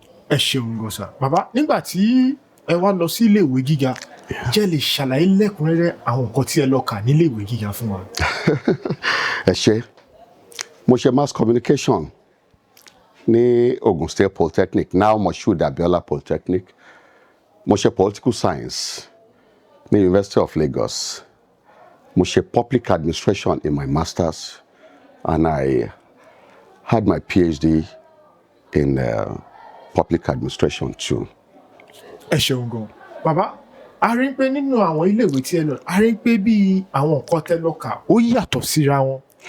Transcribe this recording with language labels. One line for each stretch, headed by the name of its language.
Yoruba: ẹ ṣeun gọ́sà bàbá nígbà tí ẹ wá lọ sí iléèwé gíga jẹ́ lè ṣàlàyé lẹ́kùnrẹ́rẹ́ àwọn nǹkan tí ẹ lọ kà ní iléèwé gíga fún wa. ẹ ṣé mo ṣe
English: mass communication
Yoruba: ní Ogun State Polytechnic, now Moshood Abiola Polytechnic. Mo ṣe political science ní University of Lagos. Mo ṣe
English: public administration in my masters, and I had my PhD in public administration too.
Yoruba: Ẹ ṣeun gan. Bàbá, a rí pé nínú àwọn iléèwé tí ẹ lọ, a rí pé bí àwọn nǹkan tẹ́ lọ kà ó yàtọ̀ síra wọn.